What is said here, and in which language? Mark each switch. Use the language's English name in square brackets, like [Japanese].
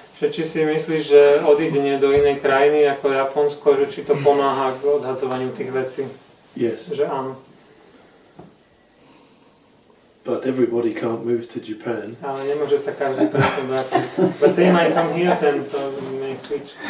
[Slovak] Že či si myslíš, že odídenie do inej krajiny ako Japonsko, že či to pomáha k odhadzovaniu tých vecí? [English] Yes. [Slovak] Že áno. [English] But everybody can't move to Japan. [Slovak] Ale nemôže sa každý presunúť do Japonska. [English] But they might come here then, so we may switch.